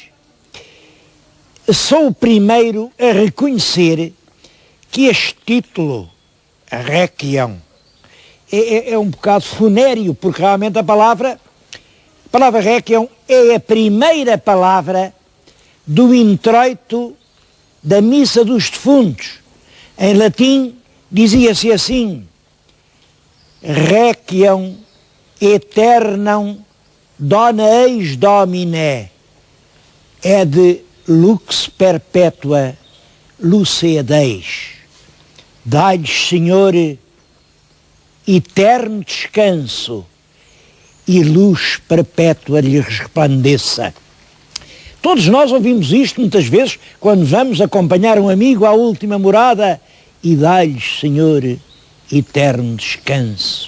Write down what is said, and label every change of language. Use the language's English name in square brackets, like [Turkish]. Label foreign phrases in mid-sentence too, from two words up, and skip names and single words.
[Portuguese] Sou o primeiro a reconhecer que este título, réquiem, é um bocado funéreo, porque realmente a palavra réquiem é a primeira palavra do introito da Missa dos Defuntos. Em latim dizia-se assim: [Latin] Requiem aeternam dona eis domine, et lux perpetua lucedeis. [Portuguese] Dai-lhes, Senhor, eterno descanso e luz perpétua lhes resplandeça. Todos nós ouvimos isto muitas vezes quando vamos acompanhar um amigo à última morada: e dai-lhes, Senhor, eterno descanso.